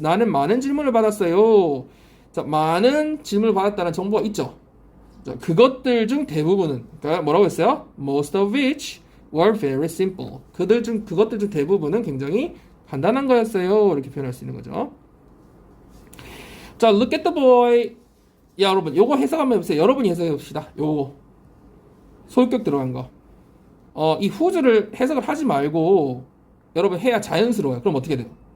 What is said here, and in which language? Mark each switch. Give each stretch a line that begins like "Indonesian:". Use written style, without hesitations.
Korean: 나는 많은 질문을 받았어요. 자, 많은 질문을 받았다는 정보가 있죠. 자, 그것들 중 대부분은, 그러니까 뭐라고 했어요?
English: Most of which were very simple.
Korean: 그것들 중 대부분은 굉장히 간단한 거였어요. 이렇게 표현할 수 있는 거죠. 자,
English: look at the boy.
Korean: 야, 여러분, 요거 해석 한번 해보세요. 여러분이 해석해 봅시다. 요거. 소유격 들어간 거. 이 whose를 해석을 하지 말고 여러분 해야 자연스러워요. 그럼 어떻게 돼요?